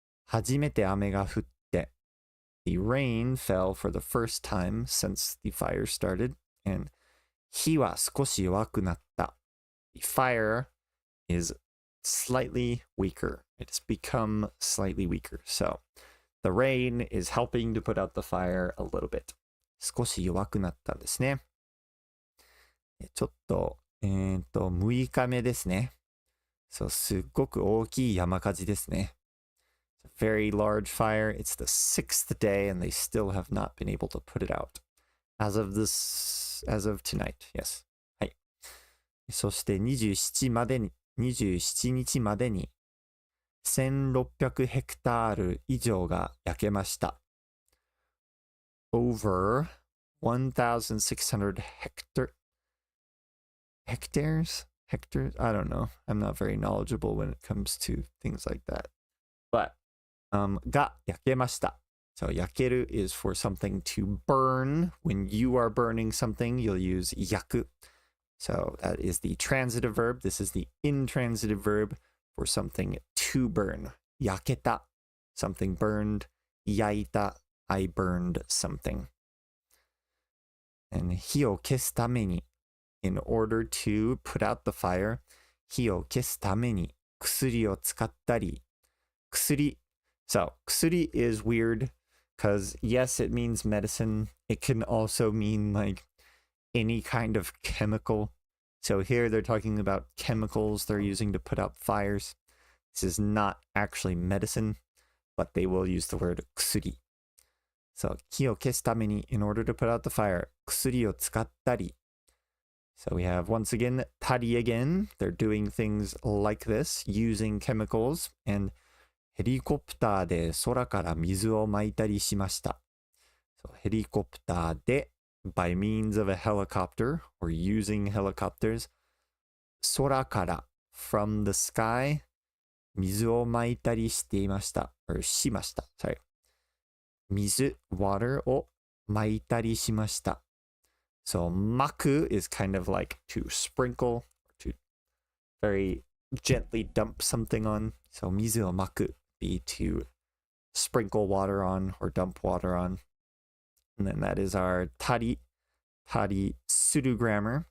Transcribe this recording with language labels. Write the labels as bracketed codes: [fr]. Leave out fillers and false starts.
[ja] Hajimete ame ga futte. [en] The rain fell for the first time since the fire started. And [ja] hi wa skoshi yowaku natta. [en] The fire is slightly weaker. It has become slightly weaker. So, the rain is helping to put out the fire a little bit. [ja] 少し弱くなったんですね。ちょっと、6日目ですね。そう、すっごく大きい山火事ですね。 [en] It's a very large fire. It's the 6th day and they still have not been able to put it out. As of tonight, yes. はい。 [ja] そして27日までに1600ヘクタール以上が焼けました。 [en] Over 1,600 hectares? I don't know. I'm not very knowledgeable when it comes to things like that. [ja] But, が焼けました. [en] So, 焼ける is for something to burn. When you are burning something, you'll use 焼く. So, that is the transitive verb. This is the intransitive verb for something to burn. [ja] 焼けた. [en] Something burned. [ja] 焼いた. [en] I burned something. And [ja] 火を消すために, [en] in order to put out the fire, [ja] 火を消すために薬を使ったり. 薬. [en] So, 薬 is weird because yes, it means medicine. It can also mean like any kind of chemical. So here they're talking about chemicals they're using to put out fires. This is not actually medicine, but they will use the word 薬. So, [ja] 火を消すために [en] in order to put out the fire, [ja] 薬を使ったり. [en] So we have once again, たり again. They're doing things like this, using chemicals. [ja] And ヘリコプターで空から水を撒いたりしました。 [en] So ヘリコプターで by means of a helicopter or using helicopters. 空から from the sky. [ja] 水を撒いたりしていました。 or しました。Sorry. 水 [en] water [ja] を撒いたりしました。 [en] So 撒く is kind of like to sprinkle, to very gently dump something on. So 水を撒く be to sprinkle water on or dump water on. And then that is our たり pseudo grammar.